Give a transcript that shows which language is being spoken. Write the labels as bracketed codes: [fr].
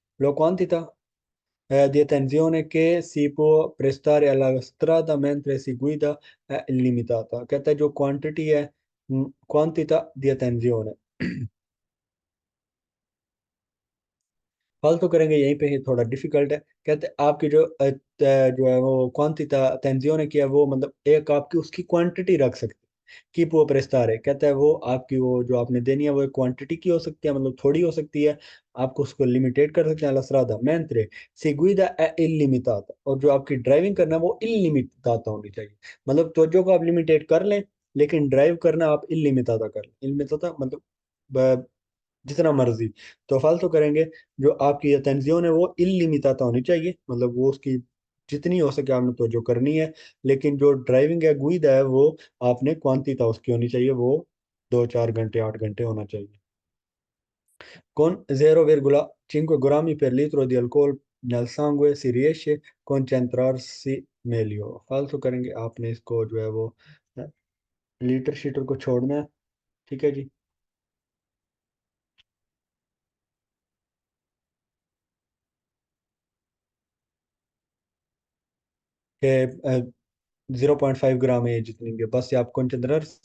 [it] लो quantità di attenzione che si può prestare alla strada mentre si guida è illimitata, [hi] कहता है जो quantity है, [it] quantità di attenzione [hi] फालतू करेंगे यहीं पे ही थोड़ा डिफिकल्ट है। कहते हैं आपकी जो है वो क्वांटिटा अटेंजियोने की है, वो मतलब एक आपकी उसकी क्वांटिटी रख सकते हैं कि वो प्रेस्तारे, कहता है वो आपकी वो जो आपने देनी है वो एक क्वांटिटी की हो सकती है, मतलब थोड़ी हो सकती है, आपको उसको लिमिटेड कर सकते हैं। [it] लसरादा मेंत्रे सिगुइदा ए इलिमिटाता, [hi] और जो आपकी ड्राइविंग करना है वो इलिमिटाता होनी चाहिए, मतलब तो जो को आप लिमिटेड कर लें, लेकिन ड्राइव करना आप इलिमिटाता कर लें। इलिमिटाता मतलब जितना मर्जी, तो फालतू करेंगे जो आपकी अटेंशन है वो इल्लिमिटाता होनी चाहिए, मतलब वो उसकी जितनी हो सके आपने तो जो करनी है, लेकिन जो ड्राइविंग है गुइदा है वो आपने क्वांटिटा उसकी होनी चाहिए, वो 2-4 घंटे 8 घंटे होना चाहिए। [it] Con 0,5 grammi per litro di alcol nel sangue si riesce a concentrarsi meglio, [hi] फालतू करेंगे आपने इसको जो है वो लीटर शीटर को छोड़ना है। ठीक है जी, कि 0,5 ग्राम है जितनी भी है, बस ये आप कंसिडर।